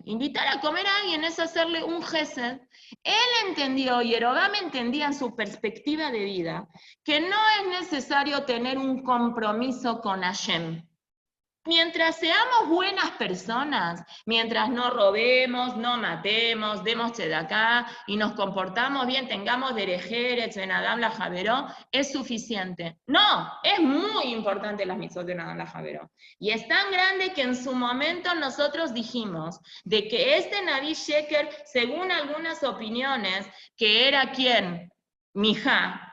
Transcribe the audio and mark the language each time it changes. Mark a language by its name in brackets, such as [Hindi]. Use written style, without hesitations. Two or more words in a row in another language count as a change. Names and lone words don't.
[Spanish] Invitar a comer a alguien es hacerle un gesed. Él entendió, Jeroboam entendía en su perspectiva de vida, que no es necesario tener un compromiso con Hashem. Mientras seamos buenas personas, mientras no robemos, no matemos, demos tzedakah y nos comportamos bien, tengamos derejeret, [Hebrew] ארץ בין אדם לחברו, [Spanish] es suficiente. No, es muy importante las mitzvot de [Hebrew] אדם לחברו. [Spanish] Y es tan grande que en su momento nosotros dijimos de que este [Hebrew] נביא שקר, [Spanish] según algunas opiniones, que era ¿quién? Mijá.